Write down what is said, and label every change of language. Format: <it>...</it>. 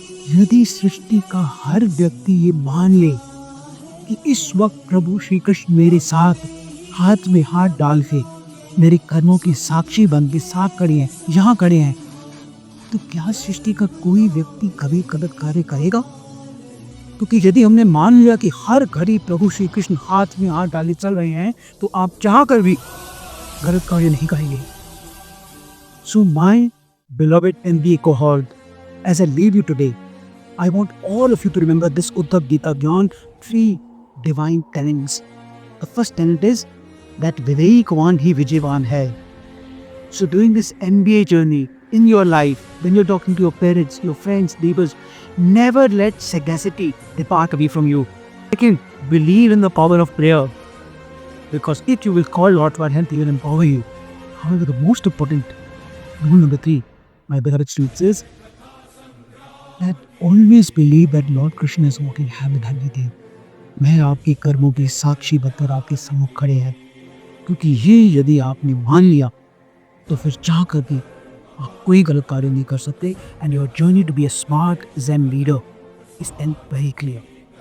<hi>यदि सृष्टि का हर व्यक्ति ये मान ले कि इस वक्त प्रभु श्री कृष्ण मेरे साथ हाथ में हाथ डाल के मेरे कर्मों की साक्षी बन के साथ खड़े हैं, यहाँ खड़े हैं, तो क्या सृष्टि का कोई व्यक्ति कभी गलत कार्य करेगा? क्योंकि यदि हमने मान लिया कि हर घड़ी प्रभु श्री कृष्ण हाथ में हाथ डाले चल रहे हैं, तो आप चाह कर भी गलत कार्य नहीं करेंगे।</hi> <en>So my beloved MBA cohort, as I leave you today, I want all of you to remember this Uddhav Gita Gyan 3 divine tenets. The first tenet is that Vivekwan hi Vijayvan hai. So during this MBA journey in your life, when you're talking to your parents, your friends, neighbors, never let sagacity depart away from you. Second, believe in the power of prayer, because it you will call Lord to our help, He will empower you. However, the most important rule number 3, my beloved students, is that always believe that Lord Krishna is walking hand in hand with you.</en> <hi>मैं आपके कर्मों की साक्षी बनकर आपके सम्मुख खड़े हैं, क्योंकि ये यदि आपने मान लिया तो फिर चाह कर भी आप कोई गलत कार्य नहीं कर सकते।</hi> <en>And your journey to be a smart Zen leader is and very clear.</en>